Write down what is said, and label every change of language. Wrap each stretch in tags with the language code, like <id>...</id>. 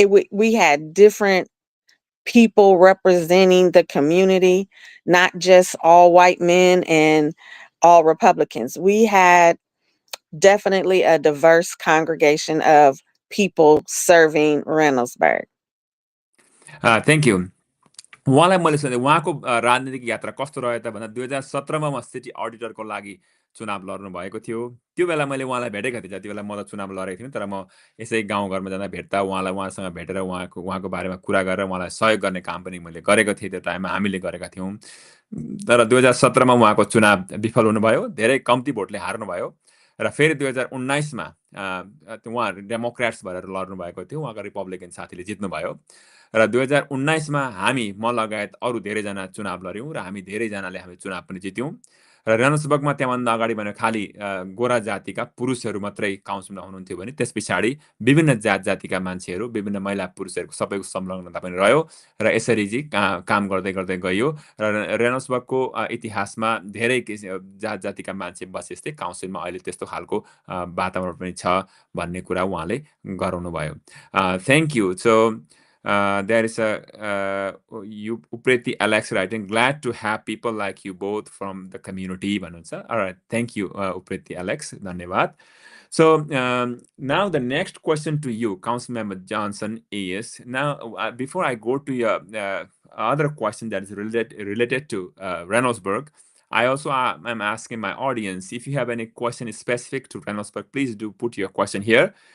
<en>We had different people representing the community, not just all white men and all Republicans. We had definitely a diverse congregation of people serving Reynoldsburg. Thank you.</en> <ne>उहाँलाई मैले सोधेँ उहाँको राजनीतिक यात्रा कस्तो रह्यो त भन्दा 2017मा म सिटी अडिटरको लागि चुनाव लड्नु भएको थियो। त्यो बेला मैले उहाँलाई भेटेको थिएँ, जति बेला म त चुनाव लडेको थिइनँ, तर म यसै गाउँघरमा जाँदा भेट्दा उहाँसँग भेटेर उहाँको बारेमा कुरा गरेर उहाँलाई सहयोग गर्ने काम पनि मैले गरेको थिएँ। त्यो टाइममा हामीले गरेका थियौँ। तर 2017मा उहाँको चुनाव विफल हुनुभयो, धेरै कम्ती भोटले हार्नुभयो। र फेरि 2019मा उहाँहरू डेमोक्रेट्स भएर लड्नु भएको थियो, उहाँको रिपब्लिकन साथीले जित्नुभयो। र 2019मा हामी, म लगायत अरू धेरैजना चुनाव लड्यौँ र हामी धेरैजनाले हामी चुनाव पनि जित्यौँ। र रेनल्ड्सबर्गमा त्यहाँभन्दा अगाडि भने खालि गोरा जातिका पुरुषहरू मात्रै काउन्सिलमा हुनुहुन्थ्यो भने त्यस पछाडि विभिन्न जातिका मान्छेहरू, विभिन्न महिला पुरुषहरूको सबैको संलग्नता पनि रह्यो र यसरी चाहिँ काम गर्दै गर्दै गइयो। र रेनल्ड्सबर्गको इतिहासमा धेरै जातिका मान्छे बसेपछि काउन्सिलमा अहिले त्यस्तो खालको वातावरण पनि छ भन्ने कुरा उहाँले गराउनु भयो।</ne> <en>Thank you. So There is you Upreti Alex writing, glad to have people like you both from the community. All right, thank you, Upreti Alex.</en> <ne>Dhanyavad.</ne> <en>So now the next question to you, Councilmember Johnson, is now before I go to your other question that is related to Reynoldsburg, I also am asking my audience, if you have any question specific to Reynoldsburg, please do put your question here.</en>